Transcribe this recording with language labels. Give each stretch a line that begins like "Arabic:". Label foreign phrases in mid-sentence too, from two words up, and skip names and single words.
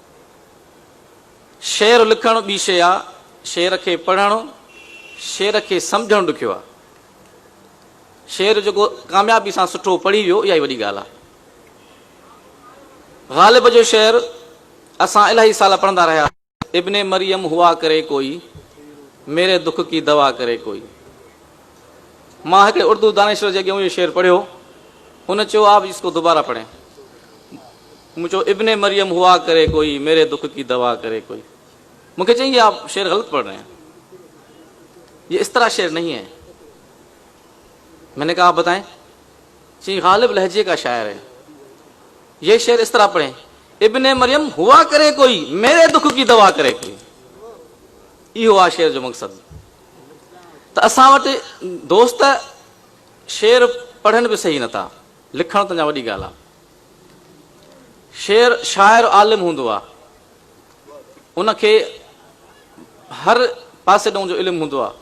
Sindhi: शेर लिखणु ॿी शइ आहे, शेर खे पढ़णु, शेर खे सम्झणु ॾुखियो आहे। शेर जेको कामयाबी सां सुठो पढ़ी वियो, इहा ई वॾी ॻाल्हि आहे। ग़ालिब जो शेर असां इलाही साल पढ़ंदा रहिया,
Urdu: ابنِ مریم ہوا کرے کوئی، میرے دکھ کی دوا کرے کوئی.
Sindhi: मां हिकिड़े उर्दू दानिश्वर जे अॻियां इहो शेर पढ़ियो, हुन चयो
Urdu: آپ اس کو دوبارہ پڑھیں.
Sindhi: मूं चयो
Urdu: ابنِ مریم ہوا کرے کوئی، میرے دکھ کی دوا کرے کوئی.
Sindhi: मूंखे चई
Urdu: آپ شعر غلط پڑھ رہے ہیں، یہ اس طرح شعر نہیں ہے. میں نے کہا بتائیں. چئی غالب لہجے کا شاعر ہے، یہ شعر اس طرح پڑھیں، ابنِ مریم ہوا کرے کوئی، میرے دکھ کی دوا کرے کوئی.
Sindhi: इहो आहे शेर जो मक़सदु। त असां वटि दोस्त शेर पढ़नि बि सही नथा, लिखणु त अञा वॾी ॻाल्हि आहे। शेर शाइर आलिम हूंदो आहे, उनखे हर पासे ॾों जो इल्मु हूंदो आहे।